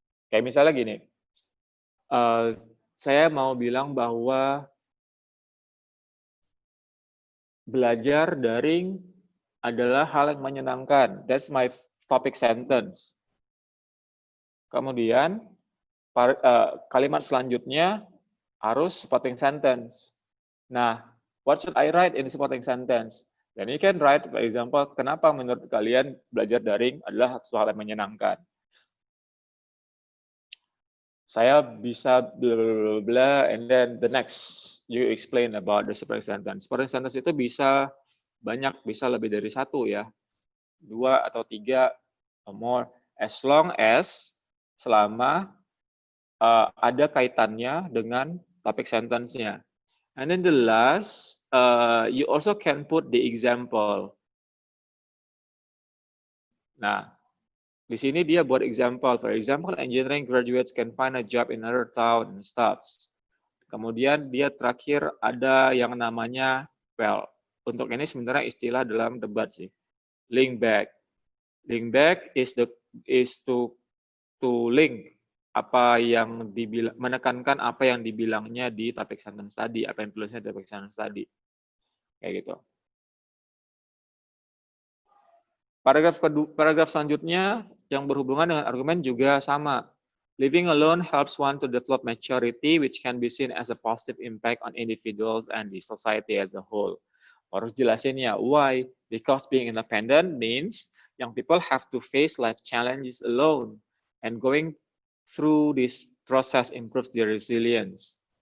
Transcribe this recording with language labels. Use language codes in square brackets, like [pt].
[id] Kayak misalnya gini, saya mau bilang bahwa belajar daring adalah hal yang menyenangkan. [en] That's my topic sentence. [id] Kemudian kalimat selanjutnya harus [en] supporting sentence. Nah, what should I write in supporting sentence? [id] Dan [en] you can write, for example, [id] kenapa menurut kalian belajar daring adalah suatu hal yang menyenangkan. Saya bisa [en] bla bla bla, and then the next you explain about the supporting sentence. [id] Supporting sentence itu bisa banyak, bisa lebih dari satu ya, 2 atau 3 [en] or more, as long as [id] selama ada kaitannya dengan topik sentence-nya. [en] And then the last, you also can put the example. [id] Nah, di sini dia buat [en] example. For example, engineering graduates can find a job in another town and stuff. [id] Kemudian dia terakhir ada yang namanya, well, untuk ini sebenarnya istilah dalam debat sih, link back. [en] Link back is to link [id] apa yang menekankan apa yang dibilangnya di topik sentence tadi, apa yang tulisnya di topik sentence tadi. Kayak gitu. Paragraf selanjutnya yang berhubungan dengan argumen juga sama. [en] Living alone helps one to develop maturity, which can be seen as a positive impact on individuals and the society as a whole. [id] Harus jelasin ya, [en] why? Because being independent means young people have to face life challenges alone, and going through this process improves their resilience.